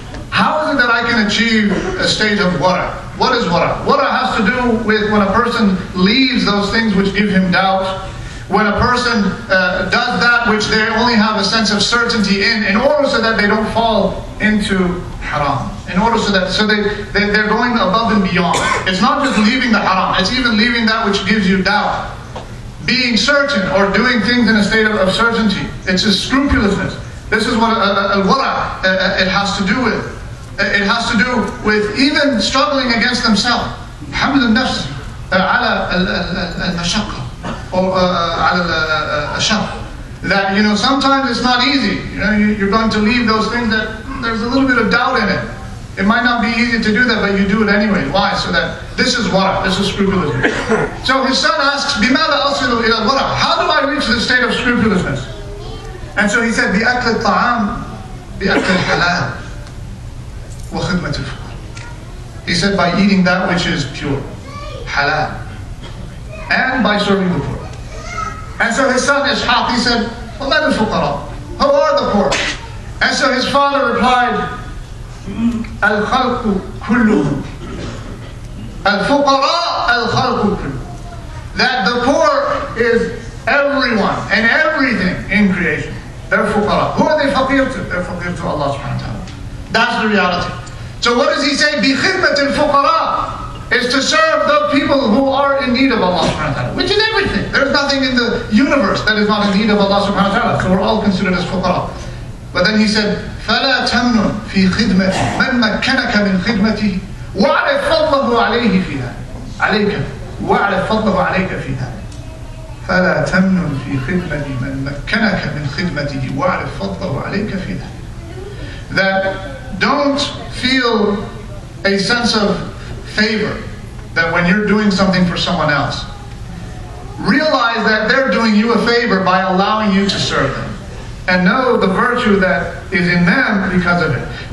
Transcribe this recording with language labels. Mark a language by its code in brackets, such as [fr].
[en] How is it that I can achieve a state of wara? What is wara? Wara has to do with when a person leaves those things which give him doubt, when a person does that which they only have a sense of certainty in order so that they don't fall into haram, in order so they're going above and beyond. It's not just leaving the haram, it's even leaving that which gives you doubt. Being certain or doing things in a state of certainty. It's a scrupulousness. This is what al-wara it has to do with. It has to do with even struggling against themselves. [ar] حمل النفس على المشقة or على الشق. [en] That sometimes it's not easy. You're going to leave those things that there's a little bit of doubt in it. It might not be easy to do that, but you do it anyway. Why? So that this is wara. This is scrupulousness. So his son asks, [ar] بماذا أصل إلى الورع? [en] How do I reach the state of scrupulousness? And so he said, [ar] بأكل الطعام بأكل الحلال وخدمة الفقراء. [en] He said, by eating that which is pure, halal, and by serving the poor. And so his son Ishaq, he said, [ar] وَمَنِ الفقراء? [en] Who are the poor? And so his father replied, [ar] الخلق كلهم. الفقراء الخلق كلهم. [en] That the poor is everyone and everything in creation. They're fuqara. Who are they faqir to? They're faqir to Allah subhanahu wa ta'ala. That's the reality. So what does he say? [ar] بِخِدْمَةِ الْفُقَرَاء [en] is to serve the people who are in need of Allah subhanahu wa ta'ala, which is everything. There's nothing in the universe that is not in need of Allah subhanahu wa ta'ala. So we're all considered as fuqara. [ar] But then he said, فَلَا تَمْنُنْ فِي خِدْمَةِ مَنْ مَكَّنَكَ مِنْ خِدْمَتِهِ وَعْرِفْ فَضْلَهُ عَلَيْهِ فِيهَا عَلَيْكَ وَعْرِفْ فَضْلَهُ عَلَيْكَ فِيهَا فَلَا تَمْنُنْ فِي خِدْمَةِ مَنْ مَكَّنَكَ مِنْ خِدْمَتِهِ وَعْرِفْ فَضْلَهُ عَلَيْكَ فِيهَا. [en] That don't feel a sense of favor that when you're doing something for someone else, realize that they're doing you a favor by allowing you to serve them, and know the virtue that is in them because of it.